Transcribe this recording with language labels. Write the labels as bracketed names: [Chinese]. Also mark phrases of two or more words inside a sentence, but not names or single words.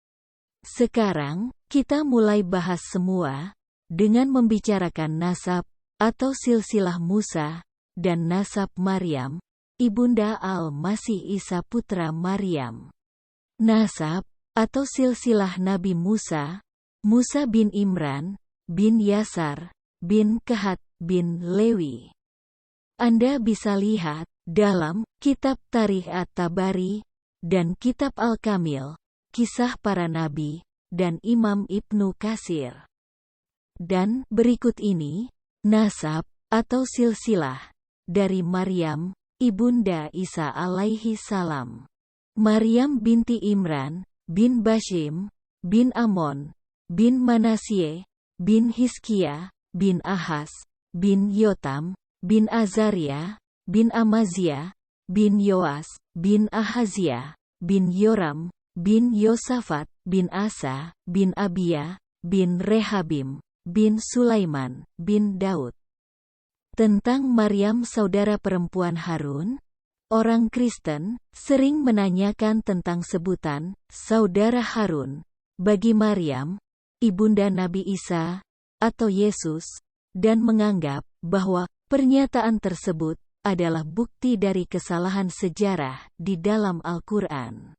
[Indonesian] Sekarang kita mulai bahas semua dengan membicarakan nasab atau silsilah Musa dan nasab Maryam, ibunda Al-Masih Isa putra Maryam. Nasab atau silsilah Nabi Musa, Musa bin Imran, bin Yasar, bin Kehat, bin Lewi. Anda bisa lihat dalam Kitab Tarikh At-Tabari dan Kitab Al-Kamil, Kisah Para Nabi, dan Imam Ibnu Katsir. Dan berikut ini, nasab atau silsilah dari Maryam, ibunda Isa [Arabic] عليه السلام. [Indonesian] Maryam binti Imran, bin Bashim, bin Amon, bin Manasye, bin Hizkia, bin Ahaz, bin Yotam, bin Azaria, bin Amazia, bin Yoas, bin Ahazia, bin Yoram, bin Yosafat, bin Asa, bin Abia, bin Rehabim, bin Sulaiman, bin Daud. Tentang Maryam saudara perempuan Harun, orang Kristen sering menanyakan tentang sebutan saudara Harun bagi Maryam, ibunda Nabi Isa atau Yesus, dan menganggap bahwa pernyataan tersebut adalah bukti dari kesalahan sejarah di dalam Al-Quran.